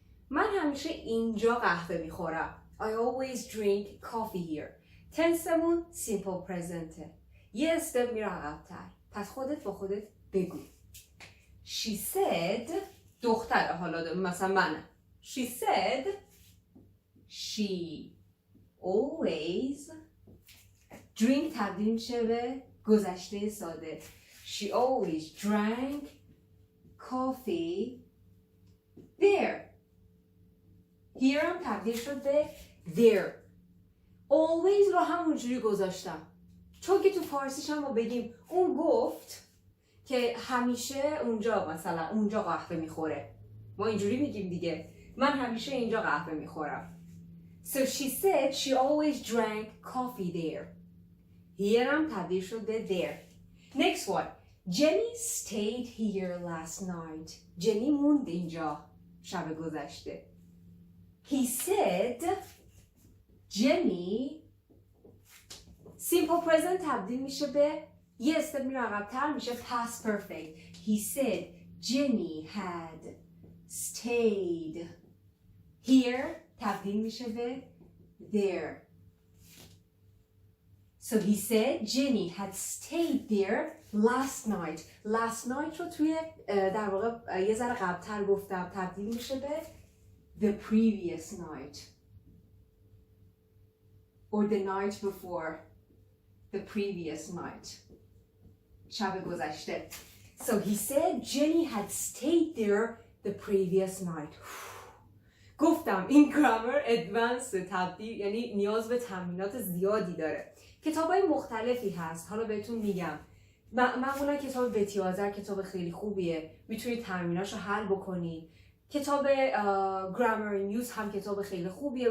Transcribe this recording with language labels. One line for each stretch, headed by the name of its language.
Persian: من همیشه اینجا قهوه میخورم.
English: I always drink coffee here.
Persian: تنسمون
English: simple present.
Persian: یه استپ میره عقب‌تر. پس خودت با خودت بگو.
English: She said
Persian: دختره، حالا مثلا من.
English: She said she always drink
Persian: تبدیل میشه به گذشته ساده.
English: She always drank coffee there.
Persian: Here هم تبدیل شد به there. Always رو همونجوری گذاشتم چون که تو فارسیش هم ما بگیم اون گفت که همیشه اونجا مثلا اونجا قهوه میخوره، ما اینجوری میگیم دیگه، من همیشه اینجا قهوه میخورم.
English: So she said she always drank coffee there. Here هم تبدیل شد به there. Next one. Jenny stayed here last night.
Persian: جنی موند اینجا شب گذشته.
English: he said
Persian: Jenny simple present تبدیل میشه به یه استپ میره عقب‌تر میشه past perfect.
English: He said Jenny had stayed here
Persian: تبدیل میشه به
English: there. So he said Jenny had stayed there last night.
Persian: Last night رو توی در واقع یه ذره قبل‌تر گفتم تبدیل میشه به
English: the previous night or the night before. The previous night.
Persian: شب گذشته.
English: So he said Jenny had stayed there the previous night.
Persian: گفتم این گرامر ادوانس تبدیل یعنی نیاز به تمرینات زیادی داره. کتابای مختلفی هست. حالا بهتون میگم. معمولا کتاب بتی آذر کتاب خیلی خوبیه. میتونید تمریناشو حل بکنید. کتاب گرامر نیوز هم کتاب خیلی خوبیه.